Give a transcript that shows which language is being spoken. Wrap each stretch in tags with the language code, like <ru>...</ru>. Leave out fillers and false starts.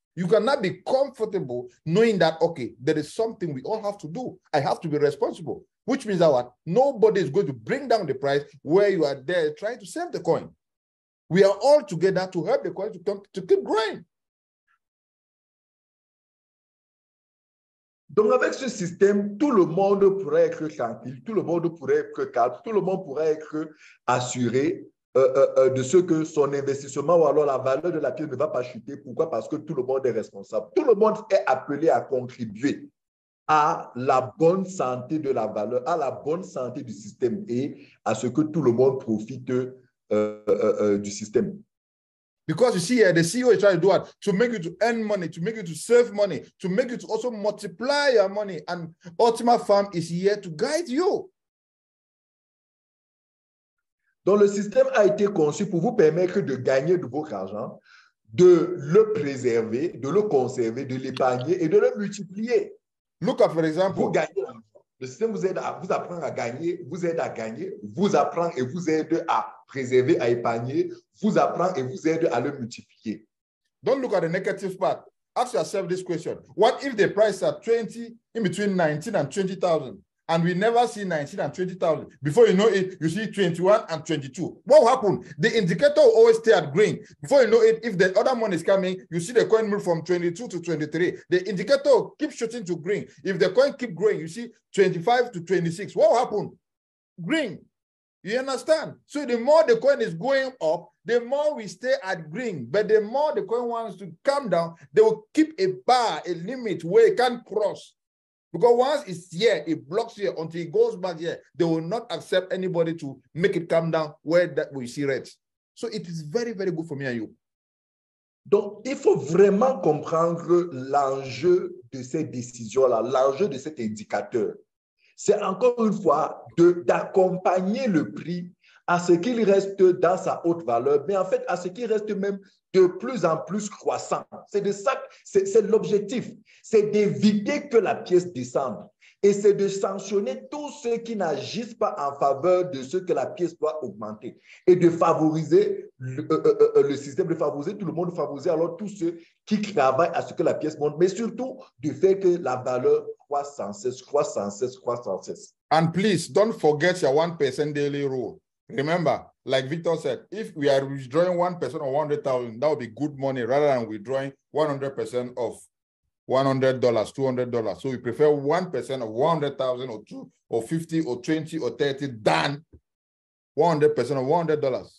<en>You cannot be comfortable knowing that, okay, there is something we all have to do. I have to be responsible, which means that what? Nobody is going to bring down the price where you are there trying to save the coin. We are all together to help the coin to keep growing.</en> <fr>Donc, avec ce système, tout le monde pourrait être tranquille, tout le monde pourrait être calme, tout le monde pourrait être assuré de ce que son investissement ou alors la valeur de la pièce ne va pas chuter. Pourquoi? Parce que tout le monde est responsable. Tout le monde est appelé à contribuer à la bonne santé de la valeur, à la bonne santé du système et à ce que tout le monde profite du système.</fr> <en>Because you see here, the CEO is trying to do what? To make you to earn money, to make you to save money, to make you to also multiply your money. And Ultima Farm is here to guide you.</en> <fr>Donc, le système a été conçu pour vous permettre de gagner de votre argent, de le préserver, de le conserver, de l'épargner et de le multiplier.</fr> <en>Look at, for example,</en> <fr>vous gagnez l'argent. Le système vous aide à vous apprendre à gagner, vous aide à gagner, vous apprend et vous aide à préserver, à épargner, vous apprend et vous aide à le multiplier.</fr> <en>Don't look at the negative part. Ask yourself this question. What if the price are 20, in between 19 and 20,000, and we never see 19 and 20,000? Before you know it, you see 21 and 22. What will happen? The indicator will always stay at green. Before you know it, if the other money is coming, you see the coin move from 22 to 23. The indicator will keep shooting to green. If the coin keep growing, you see 25 to 26. What will happen? Green. You understand? So the more the coin is going up, the more we stay at green. But the more the coin wants to come down, they will keep a bar, a limit where it can't cross. Because once it's here, it blocks here until it goes back here. They will not accept anybody to make it come down where that we see red. So it is very, very good for me and you.</en> <fr>Donc, il faut vraiment comprendre l'enjeu de ces décisions-là, l'enjeu de cet indicateur. C'est encore une fois d'accompagner le prix à ce qu'il reste dans sa haute valeur, mais en fait à ce qu'il reste même de plus en plus croissant. C'est de ça, c'est l'objectif, c'est d'éviter que la pièce descende et c'est de sanctionner tous ceux qui n'agissent pas en faveur de ce que la pièce doit augmenter et de favoriser le système, de favoriser tout le monde, de favoriser alors tous ceux qui travaillent à ce que la pièce monte, mais surtout de faire que la valeur croît sans cesse, croît sans cesse, croît sans cesse.</fr> <en>And please don't forget your 1% daily rule. Remember, like Victor said, if we are withdrawing 1% of 100,000, that would be good money rather than withdrawing 100% of $100, $200. So we prefer 1% of 100,000 or 2 or 50 or 20 or 30 than 100% of $100.</en>